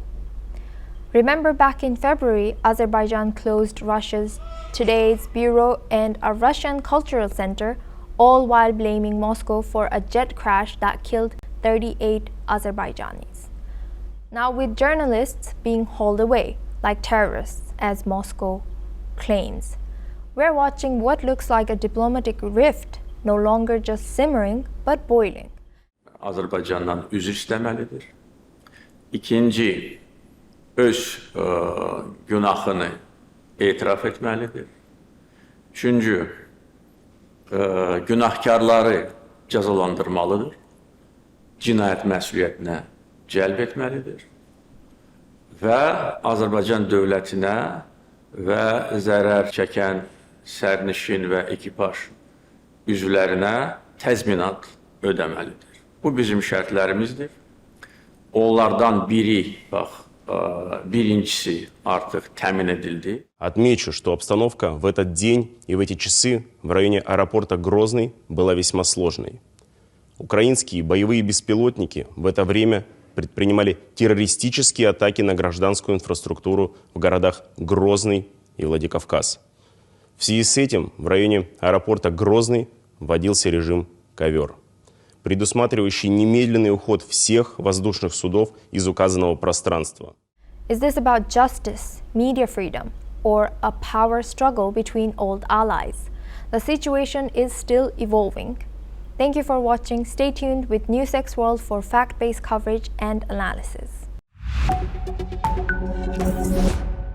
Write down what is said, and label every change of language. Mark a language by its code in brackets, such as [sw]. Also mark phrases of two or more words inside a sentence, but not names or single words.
[en] Remember, back in February, Azerbaijan closed Russia's Today's Bureau and a Russian cultural center, all while blaming Moscow for a jet crash that killed 38 Azerbaijanis. Now, with journalists being hauled away like terrorists, as Moscow claims, we're watching what looks like a diplomatic rift, no longer just simmering but boiling. [az] Azərbaycandan üzr istəməlidir. İkinci, öz günahını etiraf etməlidir. Üçüncü, günahkarları cəzalandırmalıdır. Cinayət məsuliyyətinə cəlb etməlidir. Və Azərbaycan dövlətinə və zərər çəkən sərnişin və ekipaj üzvlərinə təzminat ödəməlidir. Bu bizim şərtlərimizdir. Onlardan biri, birincisi artıq təmin edildi. [ru] Отмечу, что обстановка в этот день и в эти часы в районе аэропорта Грозный была весьма сложной. Украинские боевые беспилотники в это время предпринимали террористические атаки на гражданскую инфраструктуру в городах Грозный и Владикавказ. В связи с этим в районе аэропорта Грозный вводился режим «Ковер», предусматривающий немедленный уход всех воздушных судов из указанного пространства. [en] Is this about justice, media freedom, or a power struggle between old allies? The situation is still evolving. Thank you for watching. Stay tuned with NewsX World for fact-based coverage and analysis.